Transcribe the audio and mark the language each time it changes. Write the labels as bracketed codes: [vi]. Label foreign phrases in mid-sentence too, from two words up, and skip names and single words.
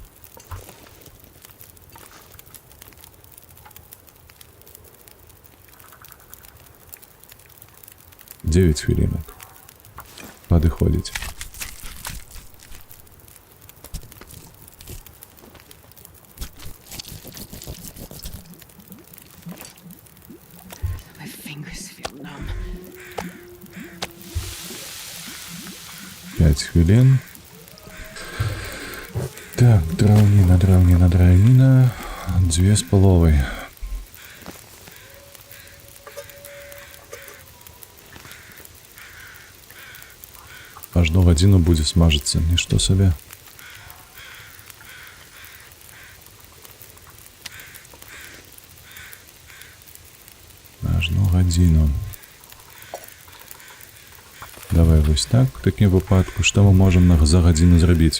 [be] Девять хвілінак. Падыходзіць. [en] My fingers feel numb. [uk] 5 хвилин. [be] Так, драўніна. 2,5. Аж до гадзіну будзе смажыцца, нішто сабе. Аж до гадзіну. Давай вось так, в такім выпадку, што мы можам за гадзіну зрабіць?